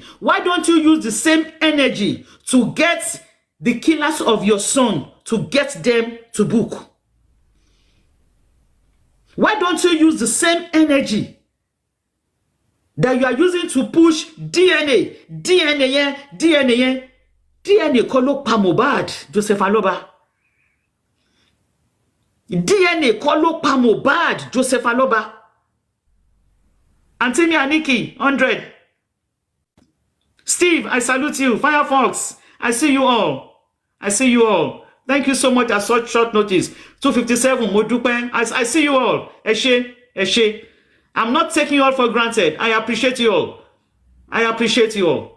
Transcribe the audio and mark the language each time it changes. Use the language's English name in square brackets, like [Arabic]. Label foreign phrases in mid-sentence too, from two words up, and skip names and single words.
[English] Why don't you use the same energy to get the killers of your son, to get them to book? Why don't you use the same energy that you are using to push DNA? [Yoruba] DNA kolo pa Mohbad, Joseph Aloba. DNA kolo pa Mohbad, Joseph Aloba. [English] Antimi Aniki, 100. Steve, I salute you. Firefox, I see you all. I see you all. Thank you so much at such short notice. 257, Modupen, I see you all. Eshe. I'm not taking you all for granted. I appreciate you all. I appreciate you all.